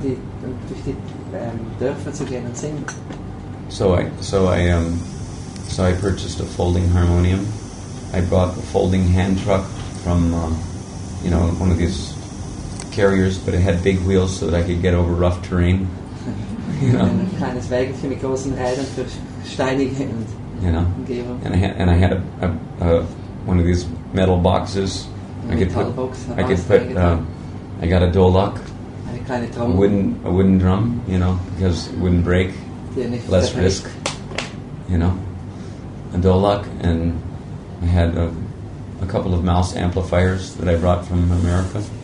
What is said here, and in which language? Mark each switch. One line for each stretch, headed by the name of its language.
German: Durch die Dörfer zu gehen und singen.
English: So I purchased a folding harmonium. I bought a folding hand truck from one of these carriers, but it had big wheels so that I could get over rough terrain. You know.
German: Ein kleines Wägelchen mit großen Rädern für steinige Umgebung.
English: And I had a one of these metal boxes. I got a dolak, a wooden drum, because it wouldn't break, less risk, a dolak, and I had a couple of mouse amplifiers that I brought from America.